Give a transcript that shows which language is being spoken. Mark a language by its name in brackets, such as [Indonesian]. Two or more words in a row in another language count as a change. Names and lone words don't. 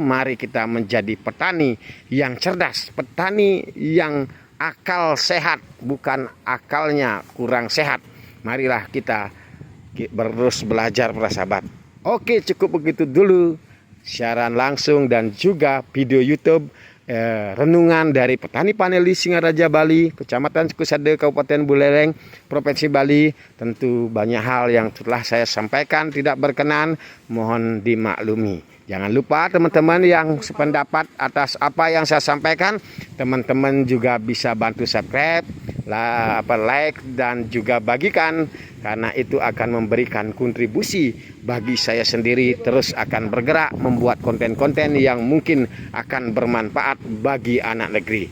[Indonesian] Mari kita menjadi petani yang cerdas, petani yang akal sehat, bukan akalnya kurang sehat. Marilah kita terus belajar para sahabat. Oke, cukup begitu dulu siaran langsung dan juga video YouTube renungan dari petani paneli Singaraja Bali, Kecamatan Sukusade, Kabupaten Buleleng, Provinsi Bali. Tentu banyak hal yang telah saya sampaikan tidak berkenan, mohon dimaklumi. Jangan lupa teman-teman yang sependapat atas apa yang saya sampaikan, teman-teman juga bisa bantu subscribe, like dan juga bagikan, karena itu akan memberikan kontribusi bagi saya sendiri terus akan bergerak membuat konten-konten yang mungkin akan bermanfaat bagi anak negeri.